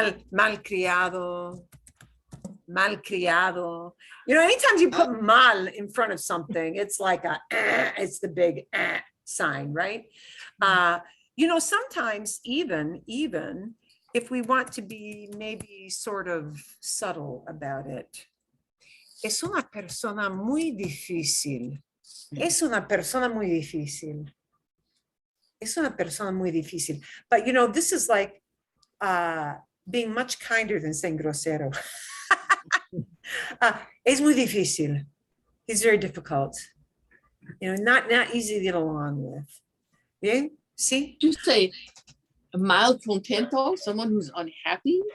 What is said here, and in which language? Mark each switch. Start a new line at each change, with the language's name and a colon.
Spanish: Malcriado. Malcriado.
English: You know, anytime you put mal in front of something, it's like it's the big sign, right? You know, sometimes even if we want to be maybe sort of subtle about it.
Spanish: Es una persona muy difícil. Es una persona muy difícil. Es una persona muy difícil.
English: But you know, this is like being much kinder than saying grosero.
Spanish: Es muy difícil.
English: He's very difficult. You know, not easy to get along with.
Spanish: Bien? Sí?
English: Did you say a malcontento, someone who's unhappy?